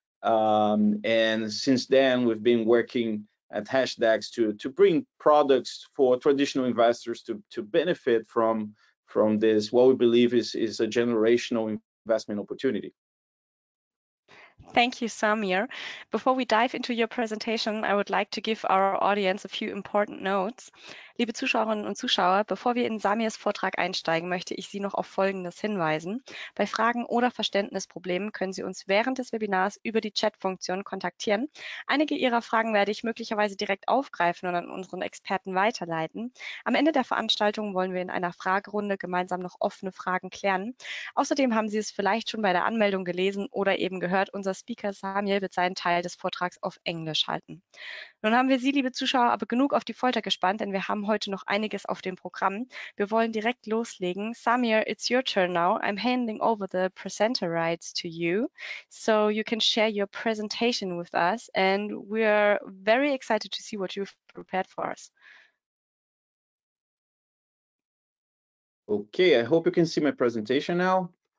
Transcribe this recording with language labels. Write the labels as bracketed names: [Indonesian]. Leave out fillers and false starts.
[English] And since then, we've been working at Hashtags to bring products for traditional investors to benefit from this, what we believe is a generational investment opportunity. Thank you, Samir. Before we dive into your presentation, I would like to give our audience a few important notes. [German] Liebe Zuschauerinnen und Zuschauer, bevor wir in Samirs Vortrag einsteigen, möchte ich Sie noch auf Folgendes hinweisen. Bei Fragen oder Verständnisproblemen können Sie uns während des Webinars über die Chatfunktion kontaktieren. Einige Ihrer Fragen werde ich möglicherweise direkt aufgreifen und an unseren Experten weiterleiten. Am Ende der Veranstaltung wollen wir in einer Fragerunde gemeinsam noch offene Fragen klären. Außerdem haben Sie es vielleicht schon bei der Anmeldung gelesen oder eben gehört, unser Speaker Samir wird seinen Teil des Vortrags auf Englisch halten. Nun haben wir Sie, liebe Zuschauer, aber genug auf die Folter gespannt, denn wir haben heute noch einiges auf dem Programm. Wir wollen direkt loslegen. [English] Samir, it's your turn now. I'm handing over the presenter rights to you, so you can share your presentation with us, and we are very excited to see what you've prepared for us. Okay, I hope you can see my presentation now.